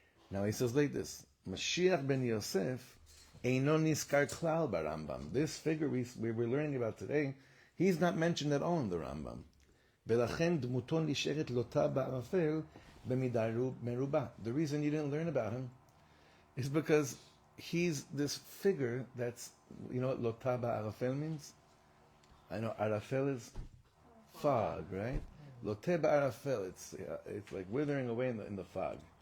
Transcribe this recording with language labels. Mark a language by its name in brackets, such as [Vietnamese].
[English] Now he says like this, Mashiach ben Yosef [Hebrew] eino niskar klal barambam. [English] This figure we were learning about today, he's not mentioned at all in the Rambam. [Hebrew] ולכן דמותו נשארת לוטה בערפל במידה מרובה. [English] The reason you didn't learn about him is because he's this figure that's, you know what [Hebrew] lota ba'arafel [English] means? I know arafel is fog, right? [Hebrew] Lote ba'arafel, [English] it's like withering away in the fog.